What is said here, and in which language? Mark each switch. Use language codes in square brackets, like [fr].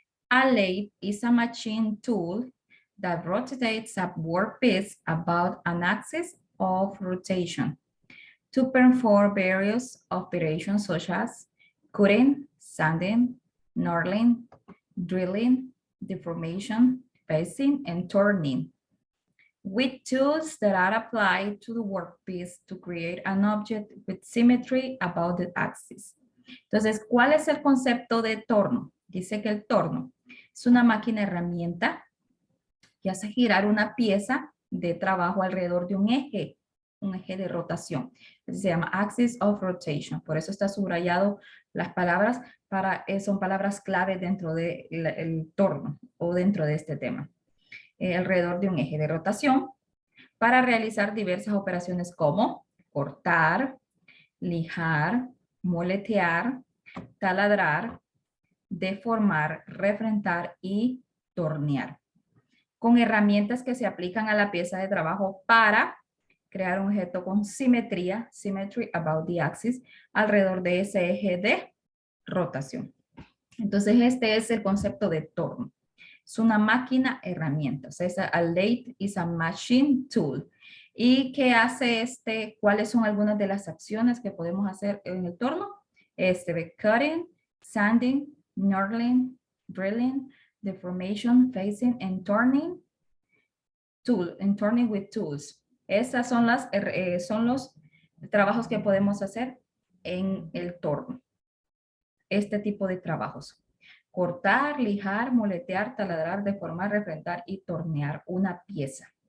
[en] A lathe is a machine tool that rotates a workpiece about an axis of rotation to perform various operations such as cutting, sanding, knurling, drilling, deformation, facing, and turning, with tools that are applied to the workpiece to create an object with symmetry about the axis. [es] Entonces, ¿cuál es el concepto de torno? Dice que el torno es una máquina herramienta que hace girar una pieza de trabajo alrededor de un eje de rotación. Se llama [en] axis of rotation. [es] Por eso está subrayado las palabras, son palabras clave dentro del torno o dentro de este tema. Alrededor de un eje de rotación para realizar diversas operaciones como cortar, lijar, moletear, taladrar, deformar, refrentar y tornear, con herramientas que se aplican a la pieza de trabajo para crear un objeto con simetría, [en] symmetry about the axis, [es] alrededor de ese eje de rotación. Entonces este es el concepto de torno. Es una máquina herramienta, o sea, [en] a lathe is a machine tool. [es] ¿Y qué hace cuáles son algunas de las acciones que podemos hacer en el torno? [en] Cutting, sanding, knurling, drilling, deformation, facing, and turning with tools. [es] Esas son los trabajos que podemos hacer en el torno. Este tipo de trabajos. Cortar, lijar, moletear, taladrar, deformar, refrentar y tornear una pieza.